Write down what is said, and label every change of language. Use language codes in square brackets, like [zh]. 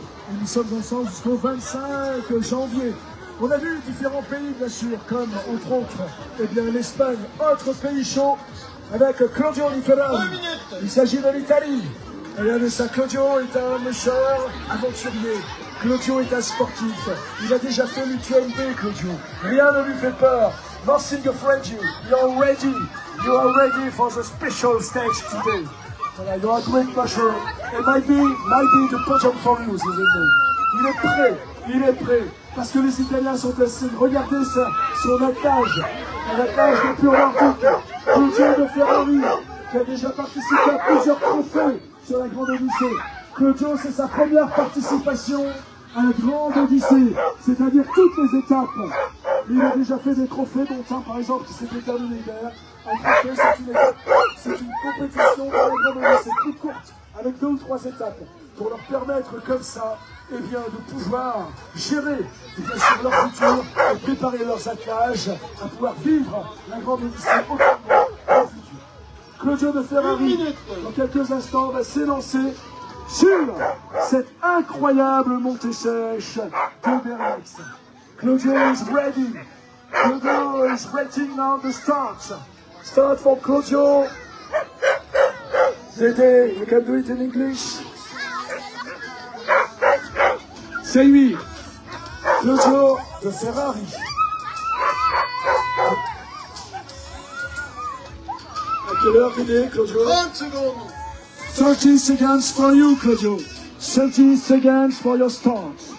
[fr] Et nous sommes ensemble jusqu'au 25 janvier. On a vu différents pays, bien sûr, comme, entre autres, eh bien, l'Espagne, autre pays chaud, avec Claudio Di Ferrari. Il s'agit de l'Italie. Regardez ça, Claudio est un monsieur aventurier. Claudio est un sportif. Il a déjà fait l'UTMB, Claudio. Rien ne lui fait peur. [en] Nothing afraid you. You're ready. You are ready for the special stage today. Voilà, you're a great musher. It might be the podium for you, this evening. [fr] Il est prêt, parce que les Italiens sont assis. Regardez ça, son attelage, un attelage de pur nordique. Claudio de Ferrari, qui a déjà participé à plusieurs trophées sur la Grande Odyssée. Claudio, c'est sa première participation à la Grande Odyssée, c'est-à-dire toutes les étapes. Il a déjà fait des trophées, dont un par exemple qui s'est terminé hier. Un trophée, c'est une compétition dans la Grande Odyssée plus courte, avec 2 ou 3 étapes, pour leur permettre comme ça, eh bien, de pouvoir gérer bien sûr leur futur et préparer leurs attelages à pouvoir vivre la Grande Odyssée autrement dans le futur. Claudio de Ferrari, dans quelques instants, va s'élancer sur cette incroyable montée sèche de Bernex. [en] Claudio is ready. Claudio is waiting now the start. Start for Claudio. Dede, you can do it in English. [fr] C'est lui, Claudio de Ferrari. À quelle heure il est, Claudio? 30 secondes. [en] 30 seconds for you, Claudio. 30 seconds for your start.